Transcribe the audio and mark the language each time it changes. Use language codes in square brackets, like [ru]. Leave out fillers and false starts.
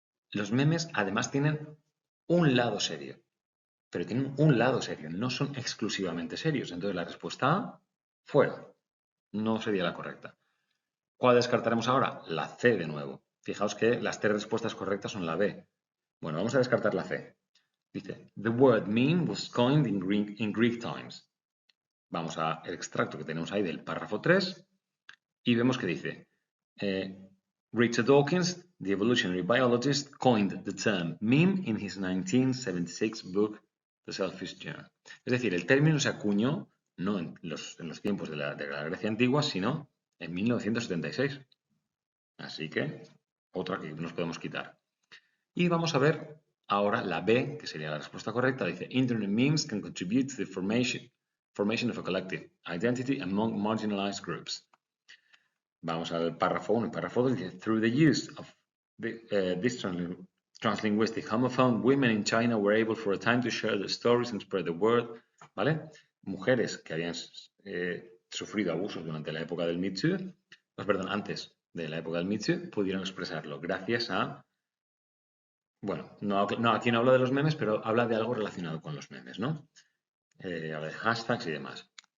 [es] Los memes además tienen un lado serio, pero tienen un lado serio, no son exclusivamente serios. Entonces la respuesta A, fuera, no sería la correcta. ¿Cuál descartaremos ahora? La C de nuevo. Fijaos que las 3 respuestas correctas son la B. Bueno, vamos a descartar la C. [en] Dice, the word meme was coined in Greek times. [es] Vamos al extracto que tenemos ahí del párrafo 3 y vemos que dice, [en] Richard Dawkins, the evolutionary biologist, coined the term meme in his 1976 book, The Selfish Gene. [es] Es decir, el término se acuñó no en los tiempos de la Grecia antigua, sino en 1976. Así que, otra que nos podemos quitar. Y vamos a ver ahora la B, que sería la respuesta correcta. Dice, [en] Internet memes can contribute to the formation of a collective identity among marginalized groups. [es] Vamos al párrafo 1 y párrafo 2. Dice, [en] through the use of this translinguistic homophone, women in China were able for a time to share their stories and spread the word. [es] ¿Vale? Mujeres que habían sufrido abusos durante la época del Me Too, perdón, antes de la época del Me Too, pudieron expresarlo gracias a, bueno, aquí no habla de los memes, pero habla de algo relacionado con los memes, ¿no? Habla de hashtags y demás.